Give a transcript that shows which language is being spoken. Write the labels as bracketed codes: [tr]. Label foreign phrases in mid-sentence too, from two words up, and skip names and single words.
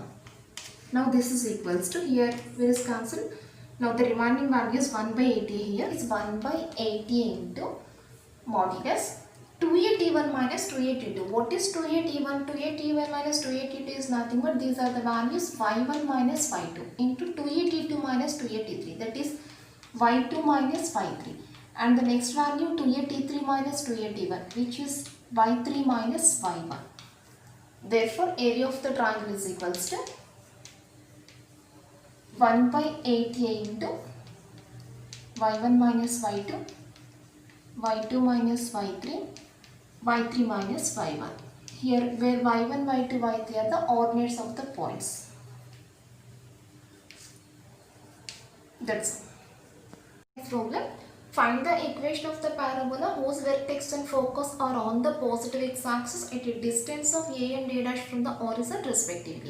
[en] Now this is equals to, here will is cancelled. Now the remaining value is 1 by 80, here is 1 by 80 into modulus 2A T1 minus 2A T2. What is 2A T1? 2A T1 minus 2A T2 is nothing but these are the values y1 minus y2 into 2A T2 minus 2A T3, that is y2 minus y3, and the next value 2A T3 minus 2A T1, which is y3 minus y1. Therefore area of the triangle is equals to 1 by 8A into y1 minus y2, y2 minus y3, y3 minus y1. Here where y1, y2, y3 are the ordinates of the points. That's next problem. Find the equation of the parabola whose vertex and focus are on the positive x-axis at a distance of a and a dash from the horizon respectively.